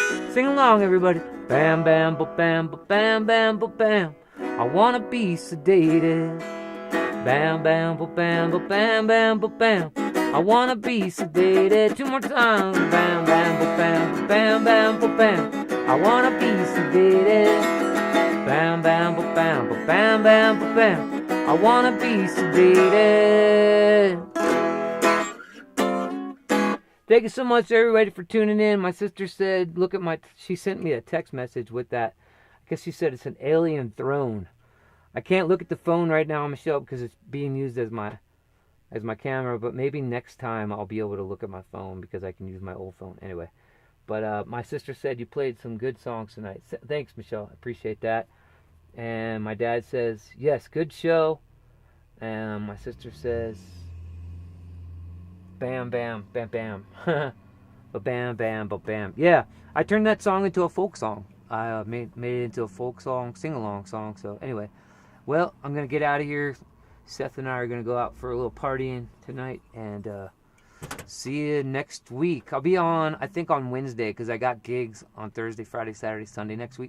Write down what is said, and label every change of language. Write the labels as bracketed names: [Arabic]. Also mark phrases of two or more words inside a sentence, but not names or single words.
[English] Sing along, everybody. Bam, bam, ba, bam, ba, bam, bam, ba, bam. I wanna be sedated. Bam, bam, ba, bam, ba, bam, bam, ba, bam. I wanna be sedated. 2 more times. Bam, bam, ba, bam, ba, bam, bam, ba, bam. I wanna be sedated. Bam, bam, ba, bam, ba, bam, bam, ba, bam. I wanna be sedated. Thank you so much, everybody, for tuning in. My sister said, look at she sent me a text message with that. I guess she said it's an alien throne. I can't look at the phone right now, Michelle, because it's being used as my camera, but maybe next time I'll be able to look at my phone because I can use my old phone. Anyway, but my sister said you played some good songs tonight. Thanks, Michelle. I appreciate that. And my dad says, yes, good show. And my sister says, bam, bam, bam, bam. Ba-bam, bam, ba-bam. Yeah, I turned that song into a folk song. I made it into a folk song, sing-along song. So anyway, well, I'm going to get out of here. Seth and I are going to go out for a little partying tonight. And see you next week. I'll be on, I think, on Wednesday because I got gigs on Thursday, Friday, Saturday, Sunday next week.